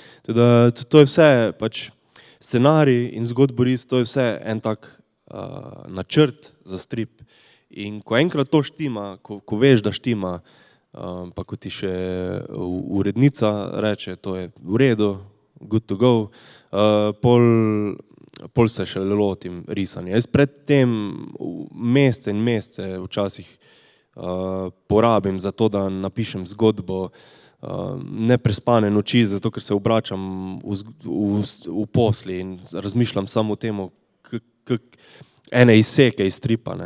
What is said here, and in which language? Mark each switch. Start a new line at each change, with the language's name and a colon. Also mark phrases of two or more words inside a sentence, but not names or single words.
Slovenian: Teda to je vse, pač scenarij in zgodboris, to je vse en tak načrt za strip. In ko enkrat to štima, ko veš, da štima, pa ko ti še urednica reče, to je v redu,
English: good to go,
Slovenian: pol se še lotim risanja. Jaz pred tem mesece in mesece včasih porabim za to, da napišem zgodbo, neprespane noči, zato ker se obračam v posli in razmišljam samo o tem, ene izseke iz stripa, ne.